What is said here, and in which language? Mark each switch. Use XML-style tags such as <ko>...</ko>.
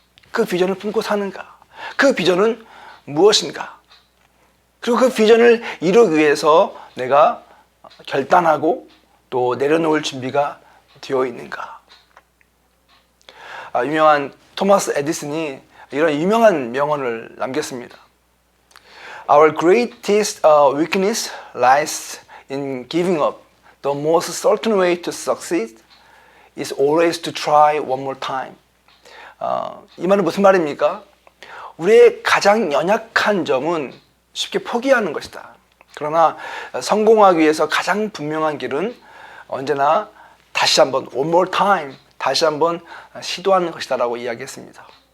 <ko>그 비전을 품고 사는가? 그 비전은 무엇인가? 그리고 그 비전을 이루기 위해서 내가 결단하고 또 내려놓을 준비가 되어 있는가? 유명한 토마스 에디슨이 이런 유명한 명언을 남겼습니다.</ko> <en>Our greatest weakness lies in giving up. The most certain way to succeed is always to try one more time.</en> <ko>이 말은 무슨 말입니까? 우리의 가장 연약한 점은 쉽게 포기하는 것이다. 그러나 성공하기 위해서 가장 분명한 길은 언제나 다시 한번</ko> <en>one more time,</en> <ko>다시 한번 시도하는 것이다 라고 이야기했습니다.</ko>